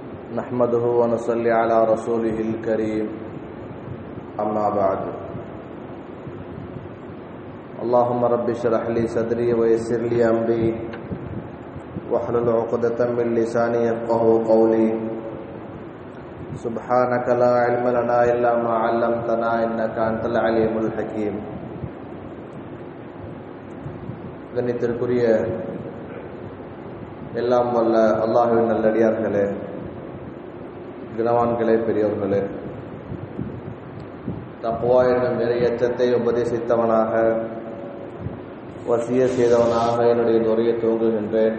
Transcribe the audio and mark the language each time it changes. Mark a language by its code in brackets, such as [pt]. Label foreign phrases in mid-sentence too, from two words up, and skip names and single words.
[ar] نحمده ونصلي على رسوله الكريم أما بعد اللهم رب اشرح لي صدري ويسر لي أمري واحلل عقدة من لساني يفقهوا قولي سبحانك لا علم لنا إلا ما علمتنا إنك أنت العليم الحكيم. [ta] கண்ணியத்திற்குரிய எல்லாம் வல்ல அல்லாஹ்வின் நல்லடியார்களே, கனவான்களே, பெரியோர்களே, தக்வா என்னும் இறையச்சத்தை உபதேசித்தவனாக வசிய செய்தவனாக என்னுடைய உரையை துவங்குகின்றேன்.